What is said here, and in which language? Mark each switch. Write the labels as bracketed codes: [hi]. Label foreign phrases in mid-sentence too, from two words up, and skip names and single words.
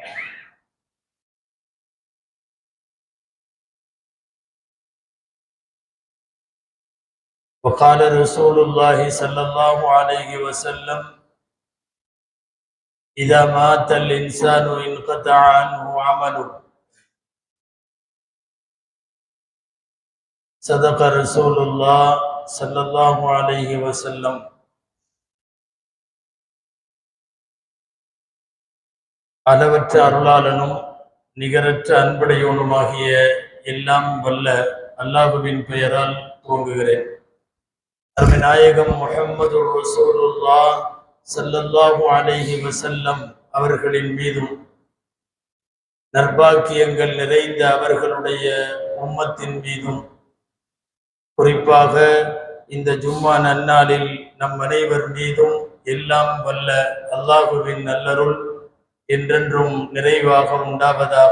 [ar] وقال رسول الله صلى الله عليه وسلم: إذا مات الإنسان انقطع عنه عمله. صدق رسول الله صلى الله عليه وسلم. [ta] அளவற்ற அருளாளனும் நிகரற்ற அன்புடையவனுமாகிய எல்லாம் வல்ல அல்லாஹ்வின் பெயரால் துவங்குகிறேன். நாயகம் முஹம்மது [ar] رسول الله صلى الله عليه وسلم [ta] அவர்களின் மீதும் நற்பாக்கியங்கள் நிறைந்த அவர்களுடைய உம்மத்தின் மீதும், குறிப்பாக இந்த ஜும்மா நன்னாளில் நம் அனைவர் மீதும் எல்லாம் வல்ல அல்லாஹ்வின் நல்லருள் என்றென்றும் நிறைவாக உண்டாவதாக.